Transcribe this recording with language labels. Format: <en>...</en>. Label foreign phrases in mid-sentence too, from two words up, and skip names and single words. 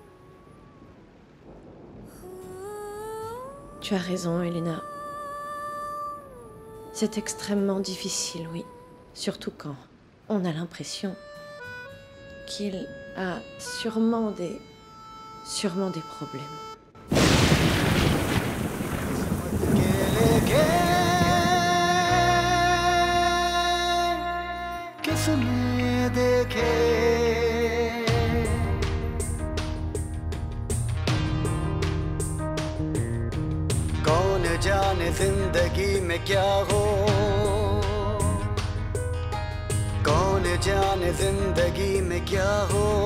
<fr>Tu as raison, Elena. C'est extrêmement difficile, oui. Surtout quand on a l'impression qu'il a sûrement des problèmes.</fr> <hi>किसने देखे कौन जाने जिंदगी में क्या हो कौन जाने जिंदगी में क्या हो</hi>